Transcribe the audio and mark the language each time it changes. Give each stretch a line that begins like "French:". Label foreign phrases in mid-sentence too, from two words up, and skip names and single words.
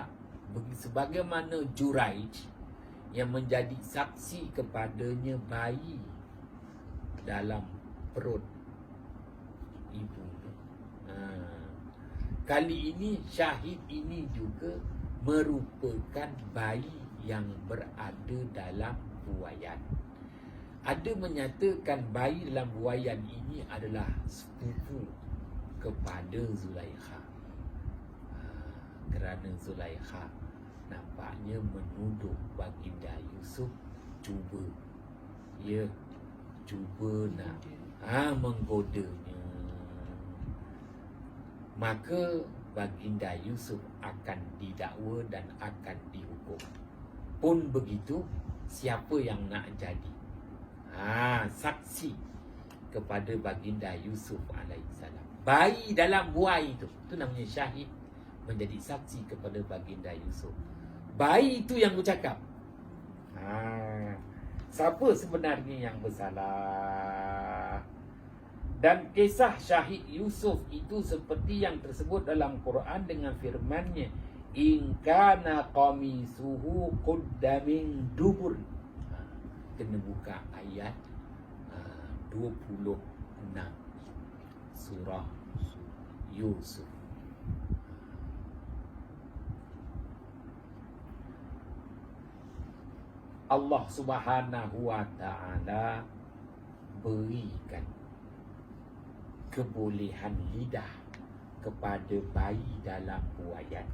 Malay: Sebagaimana Juraij yang menjadi saksi kepadanya bayi dalam perut ibu. kali ini syahid ini juga merupakan bayi yang berada dalam buaian. Ada menyatakan bayi dalam buaian ini adalah sepupu kepada Zulaikha. Kerana Zulaikha nampaknya menuduh baginda Yusuf cuba nak menggodanya. Maka baginda Yusuf akan didakwa dan akan dihukum. Pun begitu, siapa yang nak jadi saksi kepada baginda Yusuf alaihissalam? Bayi dalam buai itu namanya syahid, menjadi saksi kepada baginda Yusuf. Bayi itu yang bercakap. Siapa sebenarnya yang bersalah? Dan kisah syahid Yusuf itu seperti yang tersebut dalam Quran dengan firman-Nya,
Arabic: إن كان قميصه قد من دبر.
Malay: Kena buka ayat 26 surah Yusuf. Allah
Arabic: سبحانه وتعالى
Malay: berikan kebolehan lidah kepada bayi dalam buaian.